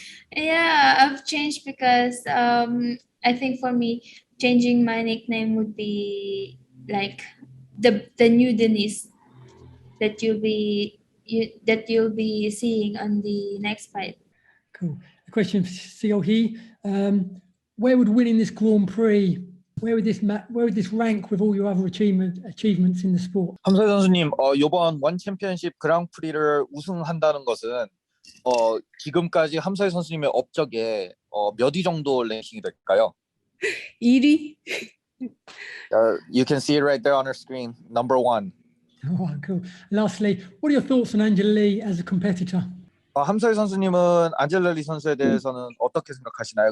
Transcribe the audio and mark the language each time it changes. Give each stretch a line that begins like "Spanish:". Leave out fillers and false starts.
English: Yeah, I've changed because I think for me, changing my nickname would be like the new Denice that you'll be seeing on the next fight. Cool. A question for Seo Hee. Where would winning this Grand Prix, where would this rank with all your other achievements in the sport?
Korean: 함서희 선수님, 이번 원 챔피언십 그랑프리를 우승한다는 것은 지금까지 함서희 선수님의 업적에 몇 위 정도 랭킹이 될까요? 1위?
English: You can see it right there on our screen. #1. Oh, cool. Lastly, what are your thoughts on Angela Lee as a competitor?
Korean: 함서희 선수님은 안젤라 리 선수에 대해서는 어떻게 생각하시나요?